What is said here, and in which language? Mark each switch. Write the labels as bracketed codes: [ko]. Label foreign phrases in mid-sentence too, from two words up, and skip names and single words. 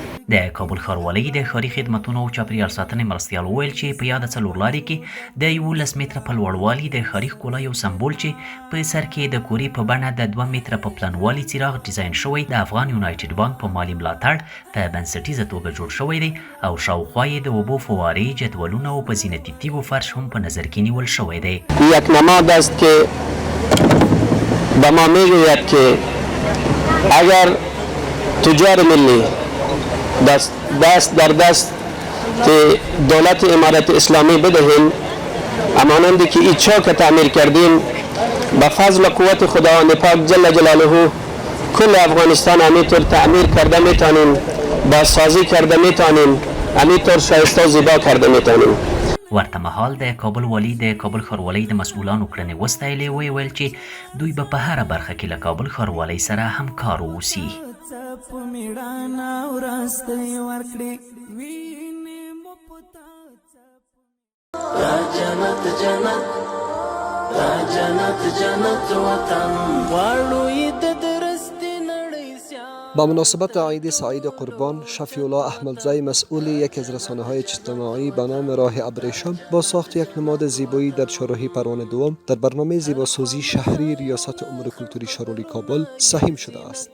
[ps] د کابل ښاروالۍ د ښاري خدمتونو او چاپیریال ساتنې مرستیال وویل چې په یاده څلورلارې کې د 11 متره په لوړوالي د ښاري ښکلا یو سمبول چې په سر کې د کورې په بڼه د 2 متره په پلنوالي څراغ ډیزاین شوی د افغان یونایټډ بانک په مالي ملاتړ په بنسټیزه توګه جوړ شوی دی او شاوخوا یې د اوبو فوارې، جدولونه او په زینتي تیږو فرش هم په نظر کې نیول شوی دی. [fa] یک نماد است که به ما میگوید که اگر تجار ملی دست در دست دولت امارت اسلامی بدهیم همانندی که این چوک تعمیر کردیم به فضل و قوت خداوند پاک جل جلاله کل افغانستان همینطور تعمیر کرده میتونیم، بازسازی کرده میتونیم، همینطور شایسته و زیبا کرده میتونیم. [ps] ورته مهال د کابل والی د کابل ښاروالۍ د مسؤلانو کړنې وستایلې ویل چې دوی به په هره برخه کې له کابل ښاروالۍ سره همکار واوسي. [fa] با مناسبت عید سعید قربان، شفیع الله احمدزی مسئول یکی از رسانه‌های اجتماعی به نام راه ابریشم با ساخت یک نماد زیبایی در چهارراهی پروانه دوم در برنامه زیباسازی شهری ریاست امور کلتوری شارولی کابل سهیم شده است.